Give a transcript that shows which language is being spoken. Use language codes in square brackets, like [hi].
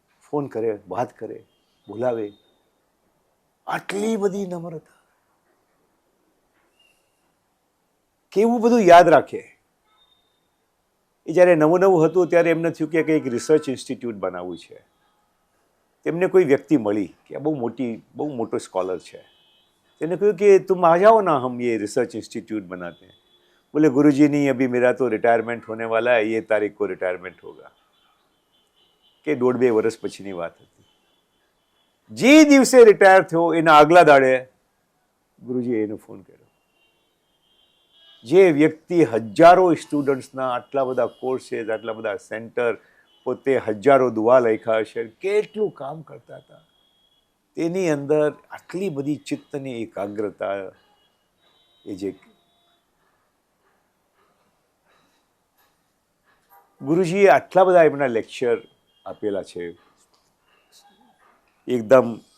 [gu] Phone કરે, વાત કરે, બોલાવે. આટલી બધી નમ્રતા, કેવું બધું યાદ રાખે. એ જ્યારે નવું હતું ત્યારે એમને થયું કે કંઈક રિસર્ચ ઇન્સ્ટિટ્યૂટ બનાવવું છે. તેમને કોઈ વ્યક્તિ મળી કે બહુ મોટો સ્કોલર છે. તેને કહ્યું કે [hi] તુમ આ જાઓ ના, હમ ये रिसर्च इंस्टीट्यूट बनाते हैं. बोले गुरुजी नहीं, अभी मेरा तो रिटायरमेंट होने वाला है, ये तारीख को रिटायरमेंट होगा. [gu] કે 1.5-2 વર્ષ પછીની વાત હતી. જે દિવસે રિટાયર થયો એના આગલા દાડે ગુરુજીએ એનો ફોન કર્યો. જે વ્યક્તિ હજારો સ્ટુડન્ટ્સના આટલા બધા કોર્सेस, આટલા બધા સેન્ટર, પોતે હજારો દુઆ લખ્યા હશે, કેટલું કામ કરતા હતા, તેની અંદર આટલી બધી ચિત્તની એકાગ્રતા, એ જે ગુરુજીએ આટલા બધા એમના લેક્ચર આપેલા છે, એકદમ